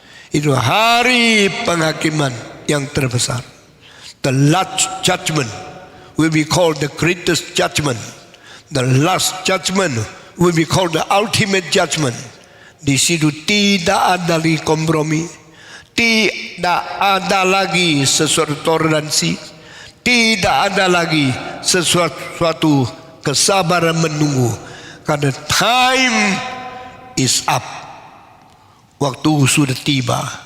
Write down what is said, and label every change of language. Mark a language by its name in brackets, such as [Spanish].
[Indonesian] Itu hari penghakiman yang terbesar. [English] The last judgment will be called the greatest judgment. The last judgment will be called the ultimate judgment. [Indonesian] Di situ tidak ada lagi kompromi, tidak ada lagi sesuatu toleransi, tidak ada lagi sesuatu kesabaran menunggu. Karena [English] time is up. [Indonesian] Waktu sudah tiba.